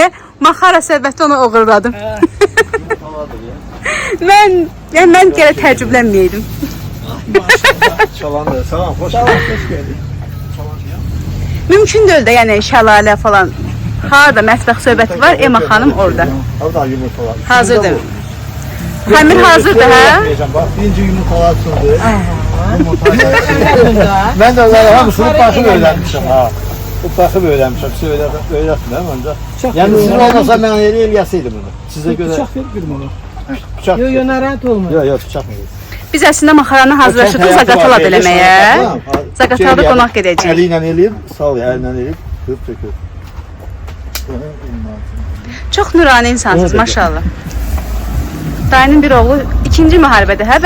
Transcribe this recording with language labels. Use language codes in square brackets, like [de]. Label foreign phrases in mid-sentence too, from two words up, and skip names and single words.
[az] Maxara səbəti onu oğurladım. mən gələ təəccüblənməyəydim. Çalandı. Salam, hoş geldin. Mümkün deyil də, yəni şəlalə falan. Harda mətbəx söhbəti var, Ema xanım orada. Orada yumurtalar. Hazırdır. Xəmir hazırdır, hə? [tr] Bak, birinci yumurtalar açıldı. Ben de onları hamısını bakıp öğrenmişim ha. Bu bakıp öğrenmişim. Size öğretmem önce. Yani sizin olmasa ben eləyəsiydim bunu. Size göre [az] Bıçaq verib qırmalı. [tr] bıçak. [az] Yo, narahat olma. [tr] Yok, bıçak mı? [az] Biz əslində maxaranı hazırlaşdıq Zaqatala eləməyə. Zaqatalada qonaq gedəcəyik. Əli ilə eləyib, sağ ol, əli ilə eləyib, qırıb tökür. Çox nurani insansınız, maşallah. Dayının bir oğlu 2-ci müharibədə, hə?